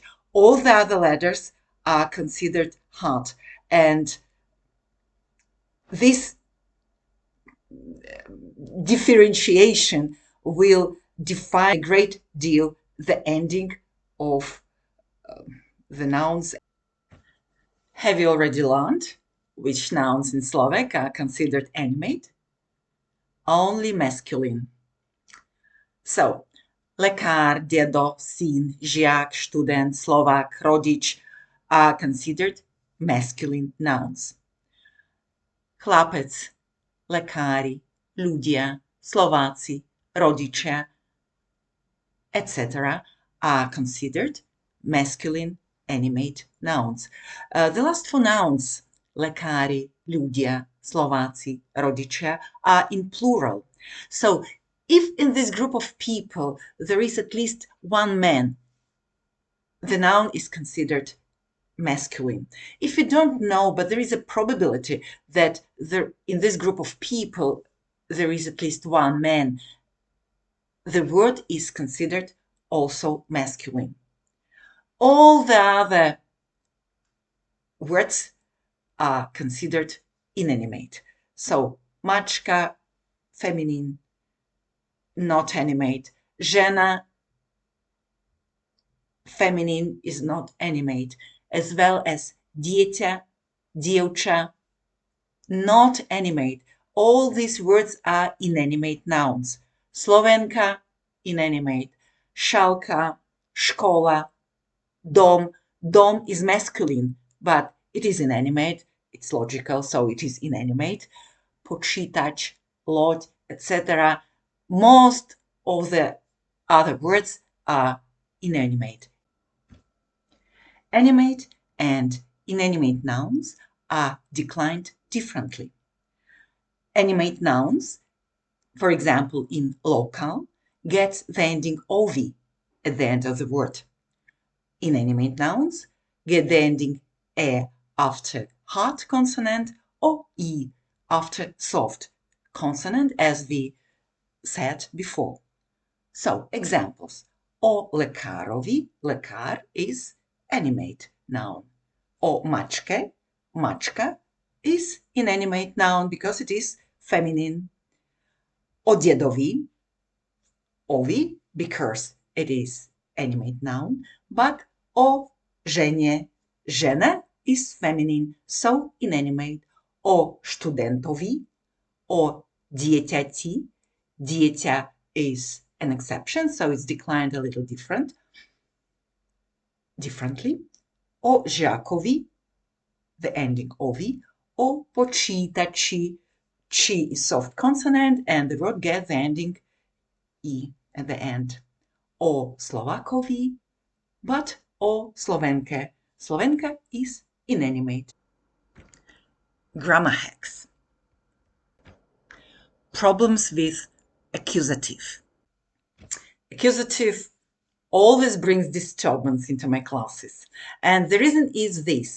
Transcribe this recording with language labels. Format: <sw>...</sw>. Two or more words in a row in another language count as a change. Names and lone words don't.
<en>All the other letters are considered hard, and this differentiation will define a great deal the ending of the nouns. Have you already learned which nouns in Slovak are considered animate? Only masculine. So,</en> <sk>lekár, dedo, syn, žiak, študent, Slovak, rodič</sk> <en>are considered masculine nouns.</en> <sk>Chlapec, lekári, ľudia, Slováci, rodičia,</sk> <en>etc. are considered masculine animate nouns. The last four nouns,</en> <sk>lekári, ľudia, Slováci, rodičia,</sk> <en>are in plural. So if in this group of people there is at least one man, the noun is considered masculine. If you don't know, but there is a probability that in this group of people there is at least one man, the word is considered also masculine. All the other words are considered inanimate. So, mačka, feminine, not animate. Žena, feminine, is not animate. As well as</en> <sk>dieťa, dievča,</sk> <en>not animate. All these words are inanimate nouns.</en> <sk>Slovenka, inanimate. Šalka, škola, dom.</sk> <en>Dom is masculine, but it is inanimate. It's logical, so it is inanimate.</en> <sk>Počítač, loď,</sk> <en>etc. Most of the other words are inanimate. Animate and inanimate nouns are declined differently. Animate nouns, for example, in local, get the ending ov at the end of the word. Inanimate nouns get the ending e after hard consonant or e after soft consonant, as we said before. So, examples.</en> <sk>O lekárovi,</sk> <en>lekár is animate noun.</en> <sk>O mačke,</sk> <en>mačka is inanimate noun because it is feminine.</en> <sk>O djedovi,</sk> <en>ovi, because it is animate noun, but</en> <sk>o ženje,</sk> <en>žena is feminine, so inanimate.</en> <sk>O študentovi, o dieťati,</sk> <en>dieťa is an exception, so it's declined a little differently.</en> <sk>O žiakovi,</sk> <en>the ending ovi.</en> <sk>O počítači,</sk> <en>chi is soft consonant, and the word gets the ending e at the end.</en> <sk>O Slovakovi, but o Slovenke.</sk> <en>Slovenka is inanimate. Grammar hacks. Problems with accusative. Accusative always brings disturbance into my classes. And the reason is this.</en>